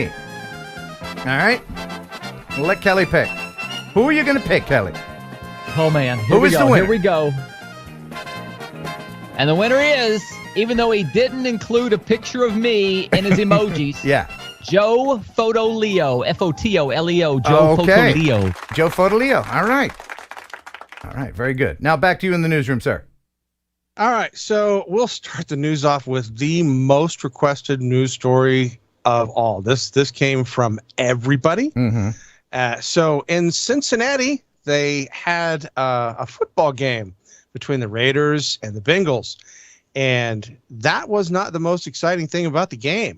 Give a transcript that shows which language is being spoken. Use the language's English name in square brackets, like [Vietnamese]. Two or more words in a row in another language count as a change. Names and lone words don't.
[English] All right? We'll let Kelly pick. Who are you going to pick, Kelly? Oh, man. Who is the winner? Here we go. And the winner is, even though he didn't include a picture of me in his emojis, Yeah. Joe Fotoleo, F-O-T-O-L-E-O, Joe Fotoleo. Joe Fotoleo. All right. All right, very good. Now back to you in the newsroom, sir. All right, so we'll start the news off with the most requested news story of all. This came from everybody. Mm-hmm. So in Cincinnati, they had a football game between the Raiders and the Bengals, and that was not the most exciting thing about the game.